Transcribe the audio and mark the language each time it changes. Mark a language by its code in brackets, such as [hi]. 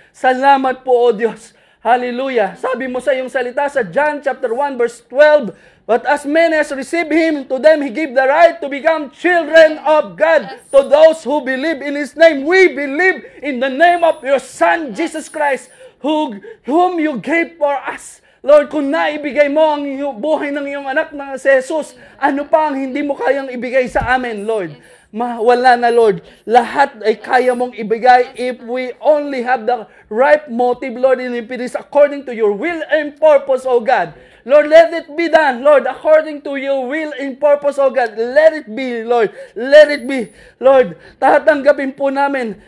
[tl] Salamat po, O Diyos. [en] Hallelujah. [tl] Sabi mo sa iyong salita sa [en] John chapter 1 verse 12, but as many as receive Him, to them He gave the right to become children of God. To those who believe in His name, we believe in the name of your Son, Jesus Christ, whom you gave for us. [tl] Lord, kung naibigay mo ang buhay ng iyong anak na si Jesus, ano pa ang hindi mo kayang ibigay sa amin, Lord? Wala na, Lord. Lahat ay kaya mong ibigay [en] if we only have the right motive, Lord, and if it is according to your will and purpose, O God. Lord, let it be done, Lord, according to your will and purpose, O God. Let it be, Lord. Let it be, Lord. [tl] Tatanggapin po namin.